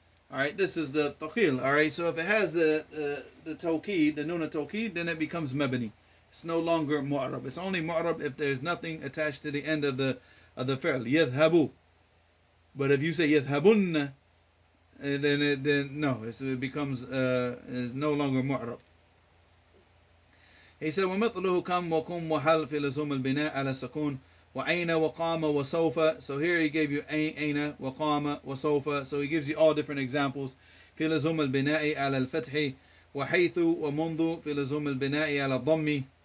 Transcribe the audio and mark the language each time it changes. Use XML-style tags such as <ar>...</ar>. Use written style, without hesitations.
<en>Alright, this is the thaqil. Alright, so if it has the tawqid, the nun al-tawqid, then it becomes mabni. It's no longer mu'rab. It's only mu'rab if there's nothing attached to the end of the fi'l.</en> <ar>يذهبوا.</ar> <en>But if you say يذهبن, then no, it becomes no longer mu'rab. He said</en> <ar>ومثله كم وكم وهل في لزوم البناء على السكون وأين وقام وسوف.</ar> <en>So here he gave you</en> <ar>أين وقام وسوف.</ar> <en>So he gives you all different examples.</en> <ar>في لزوم البناء على الفتح وحيث ومنذ في لزوم البناء على الضم.</ar>